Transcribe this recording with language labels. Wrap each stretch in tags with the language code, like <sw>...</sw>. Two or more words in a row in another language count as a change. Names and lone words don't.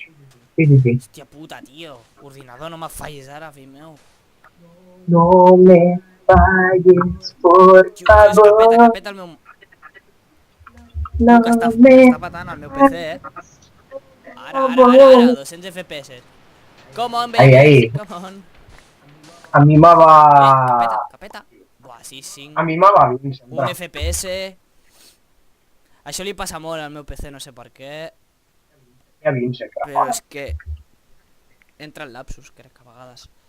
<ca>Sí. Hòstia puta, tio. Ordinador, no me fallis ara, fill meu.</ca> <es>No me falles, por</es> <ca>Tio, que</ca> <es>favor.</es> <ca>peta el meu... No Que està me... patant el meu PC, Ara, 200 FPS.</ca> <en>Come on, baby.</en> <es>Ahí.</es> <en>Come on.</en> <es>A mi me va...</es> <ca>Que peta. Buah, sí, 5.</ca> <es>A mi me va 20 Un</es> <ca>sempre. FPS. Això li passa molt al meu PC, no sé per què. Hi ha 20 sempre. Però és que... Entra en lapsus, crec que a vegades.</ca>